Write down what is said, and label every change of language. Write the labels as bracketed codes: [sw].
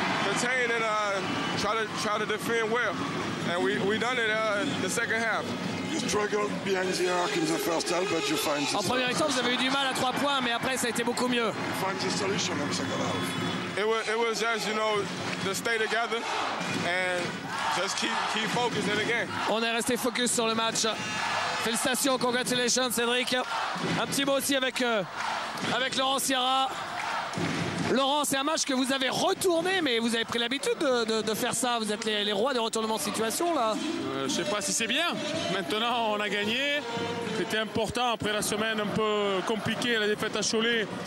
[en] Contain and try to defend well, and we done it the second half. You struggled behind the arc in the first half, but you find. [fr] En première temps, vous avez eu du mal à 3 points, mais après, ça a été beaucoup mieux. [en] Find the solution in the second half. It was just, you know, to stay together and just keep focused in the game. [fr] On est resté focus sur le match. Félicitations, congratulations, Cédric. Un petit mot aussi avec Laurent Sierra. Laurent, c'est un match que vous avez retourné, mais vous avez pris l'habitude de faire ça. Vous êtes les rois des retournements de situation, là. Je ne sais pas si c'est bien. Maintenant, on a gagné. C'était important après la semaine un peu compliquée, la défaite à Cholet.